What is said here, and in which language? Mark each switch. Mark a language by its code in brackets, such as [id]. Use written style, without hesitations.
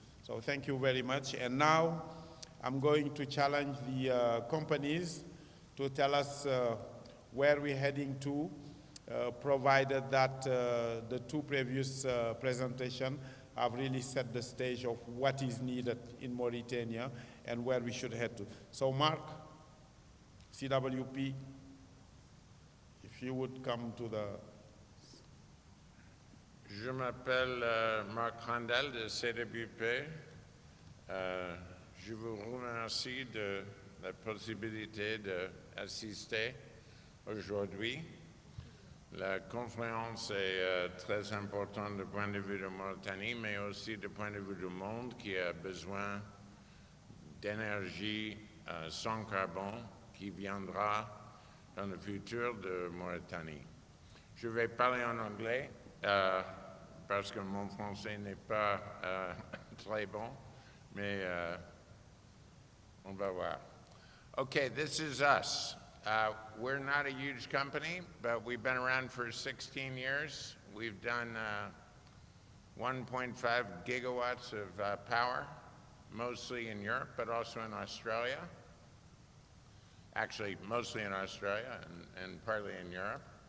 [en] So thank you very much. And now I'm going to challenge the companies to tell us where we're heading to, provided that the two previous presentations have really set the stage of what is needed in Mauritania and where we should head to. So Mark, CWP, if you would come to the... [fr] Je m'appelle Marc Randel de CWP. Je vous remercie de la possibilité d'assister aujourd'hui. La conférence est très importante du point de vue de Mauritanie, mais aussi du point de vue du monde qui a besoin d'énergie sans carbone qui viendra dans le futur de Mauritanie. Je vais parler en anglais parce que mon français n'est pas très bon, mais on va voir. [en] Okay, this is us. We're not a huge company, but we've been around for 16 years. We've done 1.5 gigawatts of power, mostly in Europe, but also in Australia. Actually, mostly in Australia and partly in Europe.